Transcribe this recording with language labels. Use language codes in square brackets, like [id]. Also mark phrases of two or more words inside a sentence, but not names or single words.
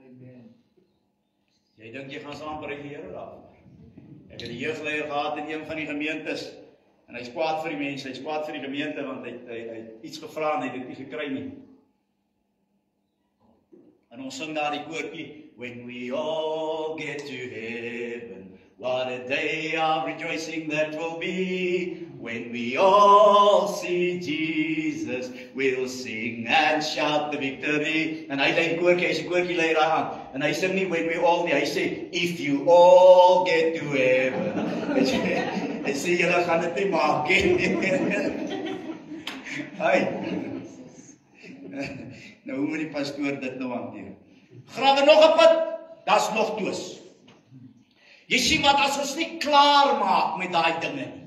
[af] Jy dink jy gaan saam by die Here daar. Ek het 'n jeugleier gehad in een van die gemeentes en hy's kwaad vir die mense, hy's kwaad vir die gemeente want hy het iets gevra en hy het dit nie gekry nie. En ons sing daar die koortjie, [en] when we all get to heaven, what a day of rejoicing that will be. When we all see Jesus, we'll sing and shout the victory. [af] En hy lei koortjie, hy's 'n koortjie leier aan. En hy sing nie [en] when we all [af] nie, hy sê [en] if you all get to heaven. [af] Hy sê julle gaan dit nie maak nie. Nou hoe moet die pastoor dit nou hanteer? Grawe nog 'n put, daar's nog twis. Jy sien wat, as ons nie klaar maak met daai dinge nie.